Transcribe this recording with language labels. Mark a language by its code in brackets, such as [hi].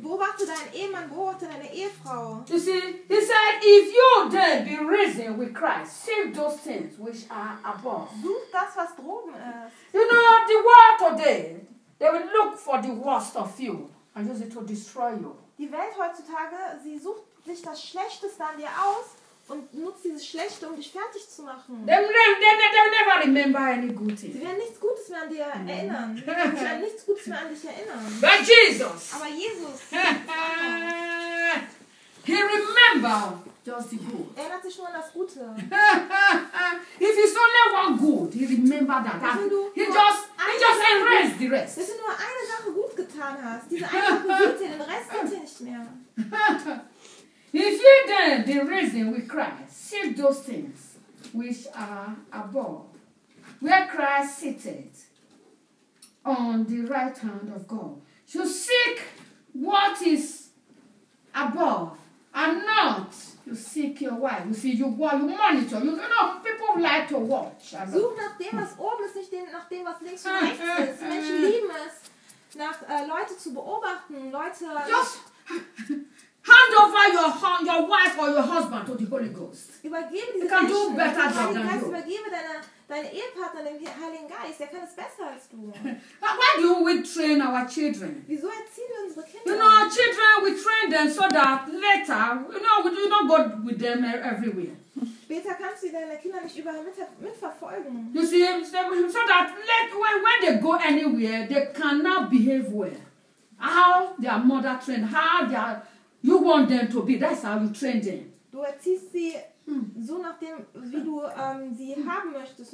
[de] Beobachte deinen Ehemann, beobachte deine Ehefrau. [en] You see, he said, if you then be risen with Christ, save those things which are above. [de] Such das, was droben ist. [en] You know, the world today, they will look for the worst of you and use it to destroy you. [de] Die Welt heutzutage, sie sucht sich das Schlechteste an dir aus und nutzt dieses Schlechte, um dich fertig zu machen. [en] They'll never remember any good thing. [de] Sie werden nichts Gutes mehr an dir erinnern. Sie werden nichts Gutes mehr an dich erinnern. [en] But Jesus. [de] Aber Jesus. [en] He remember just the good. [de] Er erinnert sich nur an das Gute. [en] If it's only one good, he remember that. He just erased the rest. [de] Wenn du nur eine Sache gut getan hast, diese eine Sache gut, den Rest kennt ihr nicht mehr. [en] then be risen with Christ, seek those things which are above, where Christ seated on the right hand of God. So seek what is above, and not you seek your wife. You see, you monitor. You know, people like to watch. [de] Such nach dem, was oben ist, nicht nach dem, was links und rechts ist. Menschen lieben es, nach Leute zu beobachten. Leute. [en] Just hand over your wife or your husband to the Holy Ghost. [de] Übergebe diese Menschen. [en] You can do better job than you. [de] Übergebe deine Ehepartner dem Heiligen Geist. Der kann es besser als du. [en] Why do we train our children? [de] Wieso erziehen wir unsere Kinder? [en] You know, our children, we train them so that later, you know, we do not go with them everywhere. [de] Später kannst du deine Kinder nicht überall mitverfolgen. [en] You see, so that later, when they go anywhere, they cannot behave well. How their mother trained, how their you want them to be. That's how you train them. [de] Du erziehst sie so nach dem, wie du sie haben möchtest.